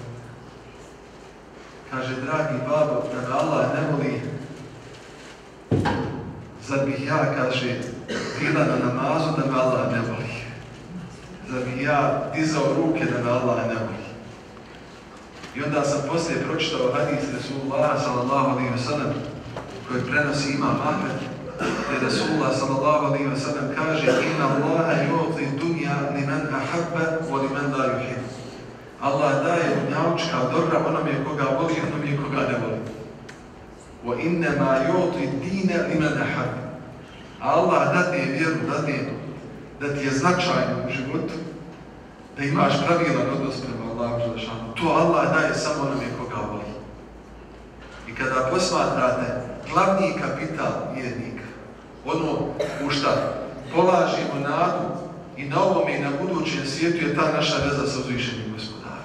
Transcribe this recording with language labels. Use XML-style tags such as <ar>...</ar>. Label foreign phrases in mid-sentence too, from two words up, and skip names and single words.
<bs>Kaže: dragi babo, da me Allah ne voli, zar bih ja, kaže, bila na namazu da me Allah ne voli? Zar bih ja dizao ruke da me Allah ne voli? I onda sam poslije pročitao hadis Resulullah</bs> <ar>صلى الله عليه وسلم</ar> <bs>koji prenosi Imam Ahmed, gdje Resulullah</bs> <ar>صلى الله عليه وسلم</ar> <bs>kaže:</bs> <ar>إن الله يعطي الدنيا لمن أحب ولمن لا يحب.</ar> <bs>Allah daje dunjalučka dobra onome koga voli i onome koga ne voli.</bs> <ar>وإنما يعطي الدين لمن أحب.</ar> <bs>Allah dadne vjeru, dadne da ti je značajno u životu, da imaš pravilan odnos prema Allahu dželešanu. To Allah daje samo onome koga voli. I kada posmatrate glavni kapital vjernika, ono u šta polažimo nadu i na ovome i na budućem svijetu, je ta naša veza sa uzvišenim gospodarom.</bs>